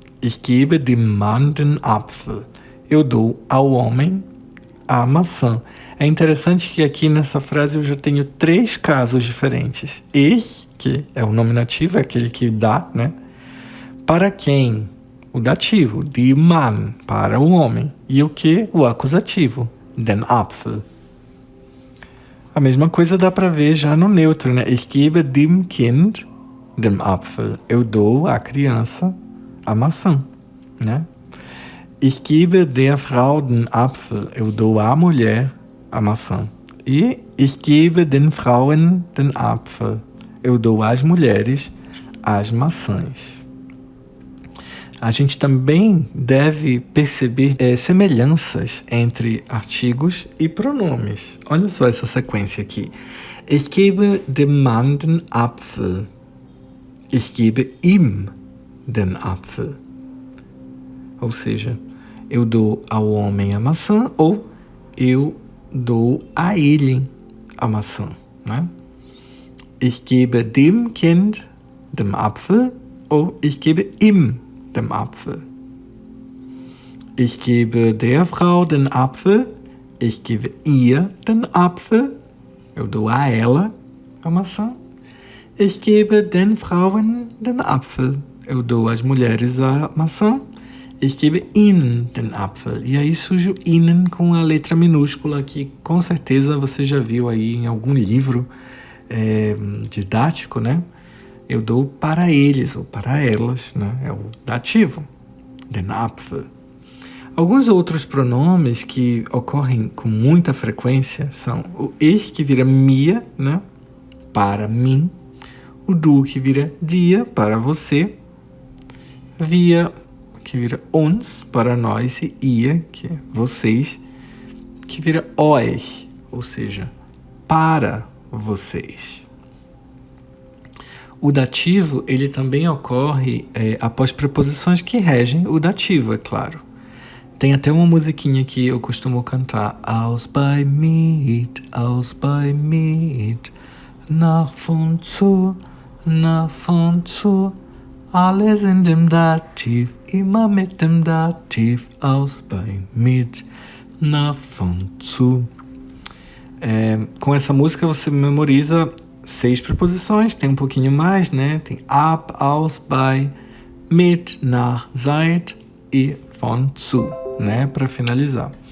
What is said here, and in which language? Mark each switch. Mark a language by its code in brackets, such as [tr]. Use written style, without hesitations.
[de] Ich gebe dem Mann den Apfel. [pt] Eu dou ao homem a maçã. É interessante que aqui nessa frase eu já tenho 3 casos diferentes. Ich, que é o nominativo, é aquele que dá, né? Para quem? O dativo, [de] die Mann, [pt] para o homem. E o que? O acusativo, [de] den Apfel. [pt] A mesma coisa dá para ver já no neutro, né? [de] Ich gebe dem Kind den Apfel. [pt] Eu dou à criança a maçã, né? [de] Ich gebe der Frau den Apfel. [pt] Eu dou à mulher a maçã. [de] E ich gebe den Frauen den Apfel. [pt] Eu dou às mulheres as maçãs. A gente também deve perceber semelhanças entre artigos e pronomes. Olha só essa sequência aqui. [de] Ich gebe dem Mann den Apfel. Ich gebe ihm den Apfel. [pt] Ou seja, eu dou ao homem a maçã ou eu dou a ele a maçã, né? [de] Ich gebe dem Kind den Apfel ou ich gebe ihm dem Apfel. Ich gebe der Frau den Apfel, ich gebe ihr den Apfel, [pt] eu dou a ela a maçã. [de] Ich gebe den Frauen den Apfel, [pt] eu dou às mulheres a maçã. [de] Ich gebe ihnen den Apfel. [pt] E aí surge o ihnen com a letra minúscula que com certeza você já viu aí em algum livro didático, né? Eu dou para eles ou para elas, né? É o dativo, [de] den Apfel. [pt] Alguns outros pronomes que ocorrem com muita frequência são o ich, que vira mir, né? Para mim. O du, que vira dir, para você. Wir, que vira uns, para nós. E ihr, que é vocês, que vira euch, ou seja, para vocês. O dativo, ele também ocorre após preposições que regem o dativo, é claro. Tem até uma musiquinha que eu costumo cantar. [de] Aus bei mit, nach und zu, alles in dem Dativ, immer mit dem Dativ, aus bei mit, nach und zu. [pt] Com essa música você memoriza 6 preposições, tem um pouquinho mais, né? Tem ab, aus, bei, mit, nach, seit e von zu, né? Para finalizar.